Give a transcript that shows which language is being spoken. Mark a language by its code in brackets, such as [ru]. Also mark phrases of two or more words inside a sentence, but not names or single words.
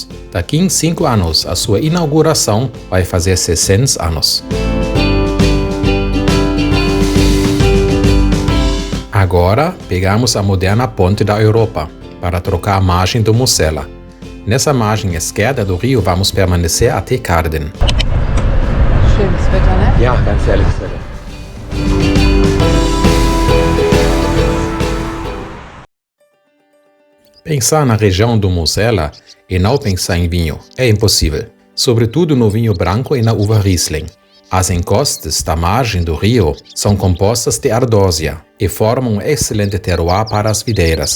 [pt] Daqui em 5 anos, a sua inauguração vai fazer 60 anos. Agora, pegamos a moderna ponte da Europa para trocar a margem do Mosela. Nessa margem esquerda do rio vamos permanecer até Karden. [de] Schönes Wetter, né? Ja, ganz herrliches Wetter. [pt] Pensar na região do Mosela e não pensar em vinho é impossível, sobretudo no vinho branco e na uva Riesling. As encostas da margem do rio são compostas de ardósia e formam um excelente terroir para as videiras.